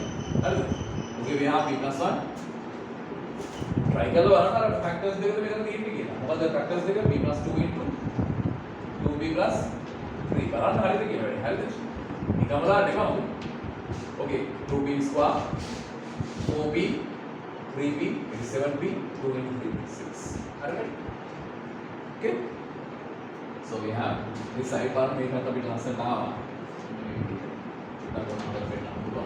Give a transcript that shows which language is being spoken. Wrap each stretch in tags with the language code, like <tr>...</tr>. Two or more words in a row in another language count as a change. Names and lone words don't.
<si>හරිද? ඔගේ මෙහා</si> <en>b plus 1 try</en> <si>කරලා බලන්න අර factors දෙකද මෙතන තියෙන්නේ කියලා. මොකද factors දෙක</si> <en>b plus 2 into 2b plus 3</en> <si>බලන්න හරියද කියලා වැඩි. හරිද? නිකම්ම දාන්න එපා.</si> <en>Okay 2b square 4b 3b it is 7b 2 into 3 6. හරිද? Okay. So we have this side part</en> <si>මේකට අපිට ලස්සනට ආවා. ඊට පස්සේ වෙන්න පුළුවන්.</si>